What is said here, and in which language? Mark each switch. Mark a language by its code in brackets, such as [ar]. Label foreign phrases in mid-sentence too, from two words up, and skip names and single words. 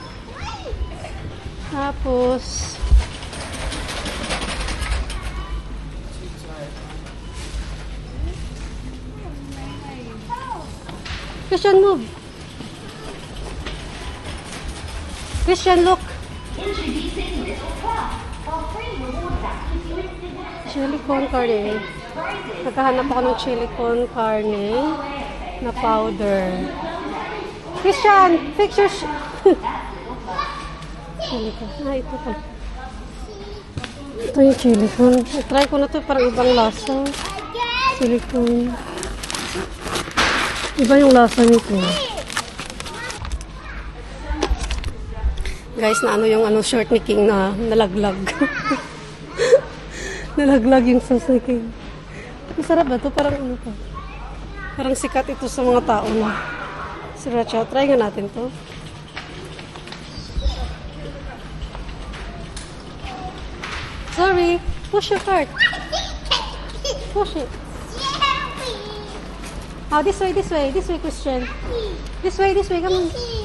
[tl] Tapos Christian, move. [en] Christian, look. Chili con carne. [tl] Naghahanap ako ng chili con carne na powder. [en] Christian, fix your chili con. [tl] Ah, ito pa. Ito yung chili con. Try ko na ito, parang ibang lasa. Chili con. Iba yung lasa nito. Guys, na ano yung ano short ni King na nalaglag. Nalaglag yung sauce ni King. Masarap ba ito? Parang ano pa. Parang sikat ito sa mga tao na. [en] Sriracha. Try [tl] nga natin to. [en] Sorry. Push your cart. Push it. Oh, this way, Christian. This way, come on.